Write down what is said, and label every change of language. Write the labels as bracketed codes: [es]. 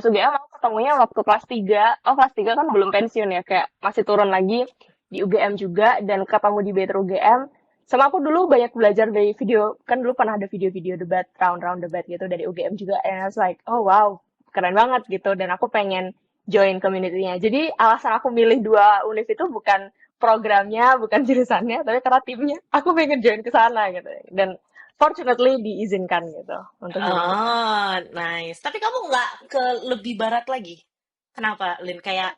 [id] IDS UGM aku ketemunya waktu kelas 3. Oh, kelas 3 kan belum pensiun ya, kayak masih turun lagi di UGM juga dan ketemu di Better UGM. Sama aku dulu banyak belajar dari video, kan dulu pernah ada video-video debat, round-round debat gitu dari UGM juga. [en] And I was like, oh wow, [id] keren banget gitu. Dan aku pengen join community-nya. Jadi alasan aku milih dua univ itu bukan programnya, bukan jurusannya, tapi karena timnya. Aku pengen join ke sana gitu. Dan fortunately diizinkan gitu untuk join ke sana. [en] Oh, nice. [id] Tapi kamu nggak ke lebih barat lagi? Kenapa, Lin? Kayak